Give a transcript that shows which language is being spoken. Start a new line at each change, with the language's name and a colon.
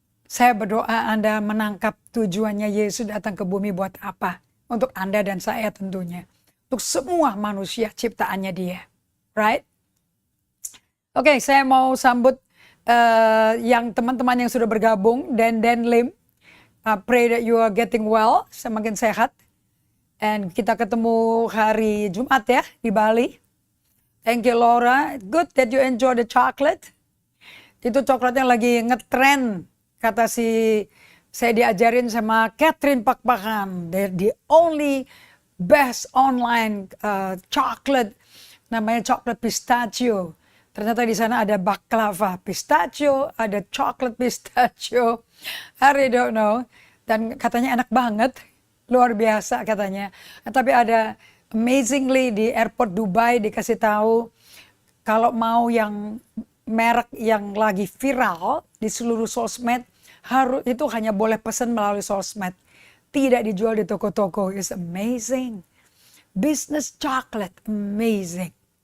Indonesian: Saya berdoa Anda menangkap tujuannya Yesus datang ke bumi buat apa. Untuk Anda dan saya tentunya. Untuk semua manusia ciptaannya Dia. Right? Oke, saya mau sambut yang teman-teman yang sudah bergabung. Dan Lim.
English: Pray that you are getting well.
Indonesian: Semakin sehat.
English: And
Indonesian: kita ketemu hari Jumat ya di Bali.
English: Thank you Laura. Good that you enjoy the chocolate.
Indonesian: Itu coklatnya lagi ngetrend. Kata saya diajarin sama Catherine Pakpahan.
English: They're the only best online chocolate,
Indonesian: namanya coklat pistachio. Ternyata di sana ada baklava pistachio, ada coklat pistachio.
English: I really don't know.
Indonesian: Dan katanya enak banget, luar biasa katanya. Tapi ada amazingly di airport Dubai dikasih tahu kalau mau yang merek yang lagi viral di seluruh sosmed itu hanya boleh pesan melalui sosmed. Tidak dijual di toko-toko.
English: It's amazing. Business chocolate, amazing.